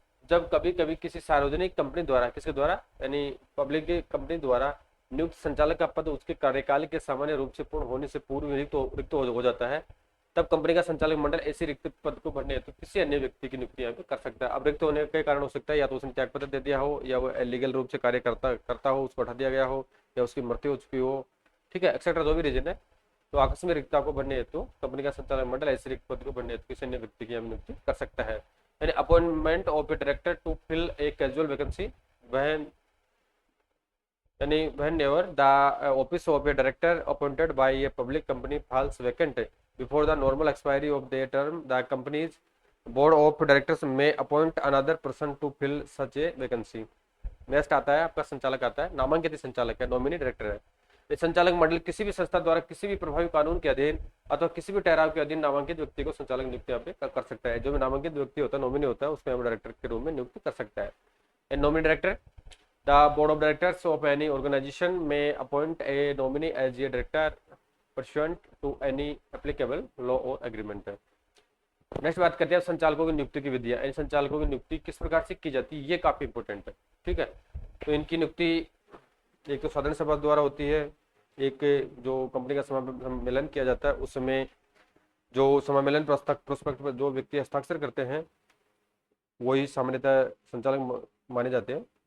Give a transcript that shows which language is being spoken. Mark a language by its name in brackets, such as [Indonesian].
[Hindi] जब कभी कभी किसी सार्वजनिक कंपनी द्वारा, किसके द्वारा, यानी पब्लिक कंपनी द्वारा नियुक्त संचालक का पद उसके कार्यकाल के सामान्य रूप से पूर्ण होने से पूर्व रिक्त हो जाता है, तब कंपनी का संचालक मंडल ऐसे रिक्त पद को भरने हेतु किसी अन्य व्यक्ति की नियुक्ति यहाँ पे कर सकता है। अब रिक्त होने के कारण हो सकता है या तो उसने त्याग पत्र दे दिया हो, या वो लीगल रूप से कार्य करता हो, उसको हटा दिया गया हो, या उसकी मृत्यु हो चुकी हो, ठीक है, एक्सेट्रा जो भी रीजन है। तो आकस्मिक रिक्तता को भरने हेतु कंपनी का संचालक मंडल ऐसे रिक्त पद को भरने हेतु किसी अन्य व्यक्ति की नियुक्ति कर सकता है। यानी [English] Appointment of a director to fill a casual vacancy whenever the office of a director appointed by a public company falls vacant before the normal expiry of their term, the company's board of directors may appoint another person to fill such a vacancy. [Hindi] Next आता है आपका संचालक आता है नामांकित संचालक है, nominee director है। ये संचालक मंडल किसी भी संस्था द्वारा किसी भी प्रभावी कानून के अधीन अथवा किसी भी ठहराव के अधीन नामांकित व्यक्ति को संचालक नियुक्ति यहाँ पे कर सकता है। जो भी नामांकित व्यक्ति होता है, नॉमिनी होता है, उसको डायरेक्टर के रूप में नियुक्त कर सकता है। [English] Nominee director, the board of directors of any organization may appoint a nominee as a director pursuant to any applicable law or agreement. [Hindi] Next बात करते हैं संचालकों की नियुक्ति की विधियां। इन संचालकों की नियुक्ति किस प्रकार से की जाती है, ये काफी इंपॉर्टेंट है, ठीक है। तो इनकी नियुक्ति एक तो साधारण सभा द्वारा होती है, एक जो कंपनी का सम्मेलन किया जाता है उस समय जो सम्मेलन प्रोस्पेक्ट पर जो व्यक्ति हस्ताक्षर करते हैं वही सामान्यतः संचालक माने जाते हैं।